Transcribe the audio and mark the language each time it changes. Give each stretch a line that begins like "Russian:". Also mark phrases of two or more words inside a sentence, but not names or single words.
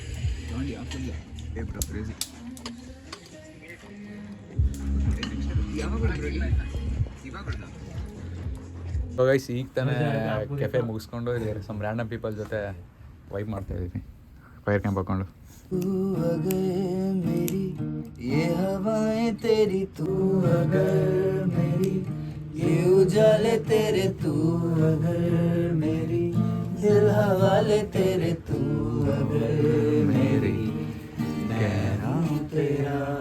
English: so guys
Kannada: ಈಗ ತಾನೇ ಕೆಫೆ ಮುಗಿಸ್ಕೊಂಡು
English: some random people
Kannada: ಜೊತೆ ವೈಬ್ ಮಾಡ್ತಾ ಇದ್ದೀವಿ
English: fire camp
Kannada: ಹಾಕೊಂಡು.
Hindi: ये हवाएं तेरी तू अगर मेरी, ये उजाले तेरे तू अगर मेरी, दिल हवाले तेरे तू अगर मेरी, गहरा हूँ तेरा